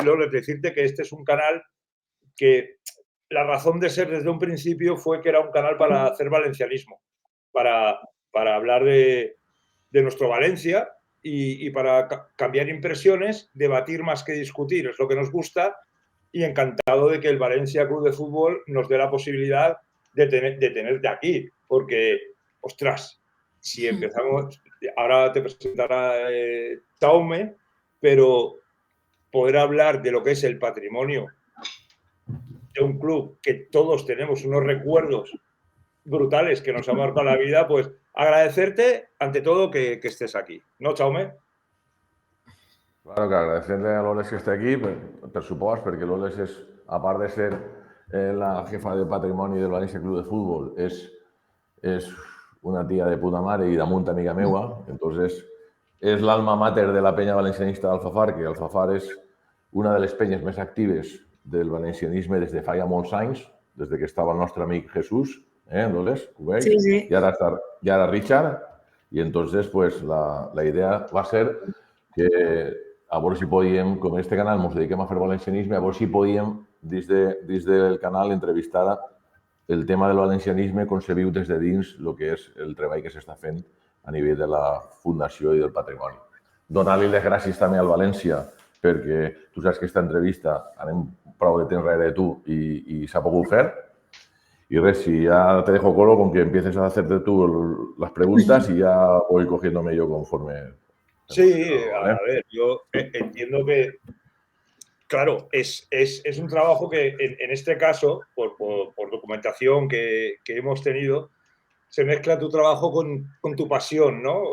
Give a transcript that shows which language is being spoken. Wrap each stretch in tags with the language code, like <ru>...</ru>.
<es>Luego, decirte que este es un canal que la razón de ser desde un principio fue que era un canal para hacer valencianismo, para hablar de nuestro Valencia y para cambiar impresiones, debatir más que discutir, es lo que nos gusta, y encantado de que el Valencia Club de Fútbol nos dé la posibilidad de tenerte aquí, porque, ostras, si empezamos, ahora te presentará Jaume, pero poder hablar de lo que es el patrimonio de un club que todos tenemos unos recuerdos brutales que nos ha marcado la vida, pues agradecerte ante todo que estés aquí. ¿No, Jaume? Claro que agradecerle a Loles que esté aquí,</es> <ca>per supost, perquè Loles és, a part de ser la jefa de patrimoni del València Club de Fútbol, és una tia de puta mare i damunt amiga meua, entonces és l'alma mater de la penya valencianista d'Alfafar, que Alfafar és una de les penyes més actives del valencianisme des de fa ja molts anys, des de que estava el nostre amic Jesús, Loles, ho veig? Sí, sí. I ara Richard, i entonces pues, la idea va ser que a veure si podíem, com en este canal ens dediquem a fer valencianisme, a veure si podíem, dins del canal, entrevistar el tema del valencianisme concebut des de dins el que és el treball que s'està fent a nivell de la Fundació i del Patrimoni. Donar-li les gràcies també al València, perquè tu saps que aquesta entrevista anem prou de temps darrere de tu i s'ha pogut fer.</ca> <es>Y res, si ya te dejo colo con que empieces a hacerte tú las preguntas y ya voy cogiéndome yo conforme. Sí, ¿vale? A ver, yo entiendo que, claro, es un trabajo que en este caso, por documentación que hemos tenido, se mezcla tu trabajo con tu pasión, ¿no?</es>